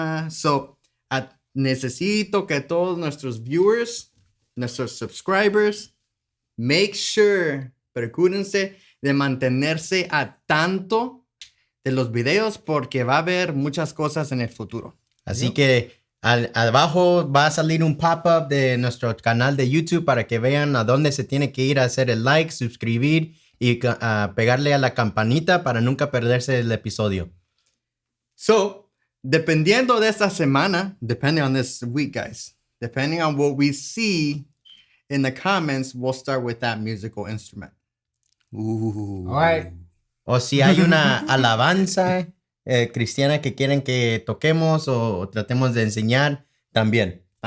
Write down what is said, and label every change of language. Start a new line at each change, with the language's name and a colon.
Spanish: So, necesito que todos nuestros viewers, nuestros subscribers,
English: make sure,
Spanish: procúrense de mantenerse a tanto de los videos porque va a haber muchas cosas en el futuro. Así que abajo va a salir un pop-up de nuestro canal de YouTube para que vean a dónde se tiene que ir a hacer el like, suscribir y pegarle a la campanita para nunca perderse el episodio.
English: So,
Spanish: dependiendo de esta semana,
English: depending on this week, guys, depending on what we see in the comments, we'll start with that musical instrument. Ooh. All right.
Spanish: O si hay una alabanza cristiana que quieren que toquemos o tratemos de enseñar, también.